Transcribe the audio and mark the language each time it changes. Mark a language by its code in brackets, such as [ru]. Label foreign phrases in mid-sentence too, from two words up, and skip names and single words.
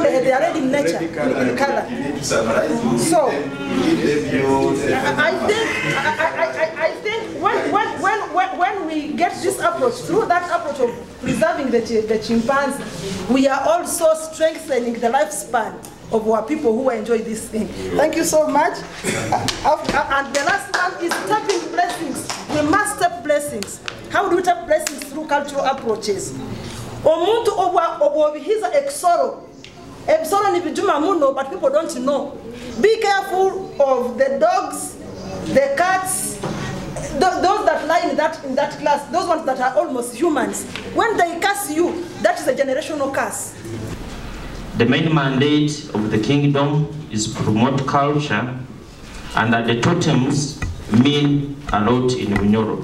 [en] They are red in nature, in color. So I think when we get this approach, through that approach of preserving the chimpanzee, we are also strengthening the lifespan of our people who enjoy this thing. Thank you so much. And the last one is tapping blessings. We must tap blessings. How do we tap blessings? Through cultural approaches. [nyo] Omuntu obuhiza exoro. Exoro ni bijuma muno, [en] but people don't know. Be careful of the dogs, the cats, those that lie in that class, those ones that are almost humans. When they curse you, that is a generational curse. The main mandate of the kingdom is to promote culture, and that the totems mean a lot in Bunyoro.